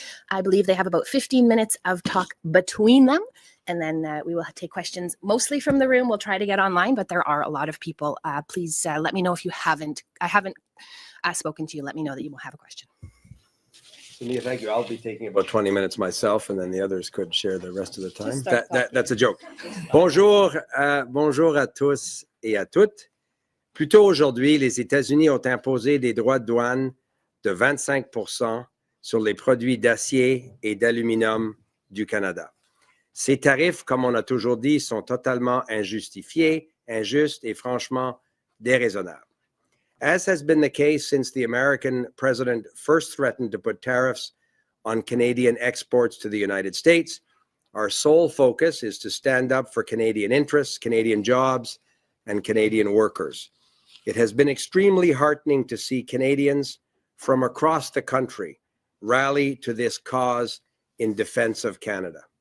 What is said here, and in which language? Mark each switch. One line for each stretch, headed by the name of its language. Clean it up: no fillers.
English: I believe they have about 15 minutes of talk between them, and then we will take questions mostly from the room. We'll try to get online, but there are a lot of people. Please let me know if I haven't spoken to you. Let me know that you will have a question. Sonia, thank you. I'll be taking about 20 minutes myself, and then the others could share the rest of the time. That's a joke.
French: Bonjour, bonjour à tous et à toutes. Plus tôt aujourd'hui, les États-Unis ont imposé des droits de douane de 25% sur les produits d'acier et d'aluminium du Canada. Ces tarifs, comme on a toujours dit, sont totalement injustifiés, injustes et franchement déraisonnables.
English: As has been the case since the American president first threatened to put tariffs on Canadian exports to the United States, our sole focus is to stand up for Canadian interests, Canadian jobs, and Canadian workers. It has been extremely heartening to see Canadians from across the country rally to this cause in defense of Canada.